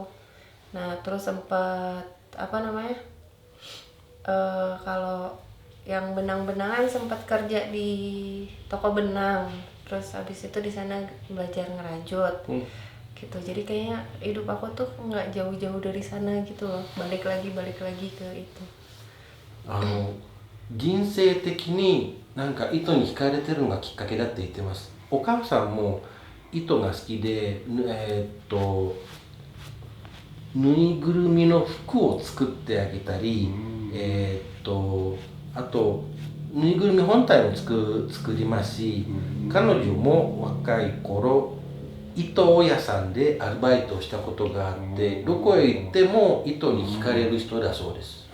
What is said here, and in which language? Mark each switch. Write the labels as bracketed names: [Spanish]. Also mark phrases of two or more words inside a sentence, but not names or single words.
[Indonesian] Nah terus sempet kalau yang benang-benangan sempat kerja di toko benang. Terus habis itu di sana belajar ngerajut. Gitu. Jadi kayaknya hidup aku tuh nggak jauh-jauh dari sana gitu loh. Balik lagi ke itu. [Japanese] 人生的になんか糸に惹かれてるのがきっかけだって言ってます。お母さんも糸が好きで、布ぬいぐるみの服を作ってあげたり、あとぬいぐるみ本体も作りますし、彼女も若い頃糸屋さんでアルバイトをしたことがあって、どこへ行っても糸に惹かれる人だそうです。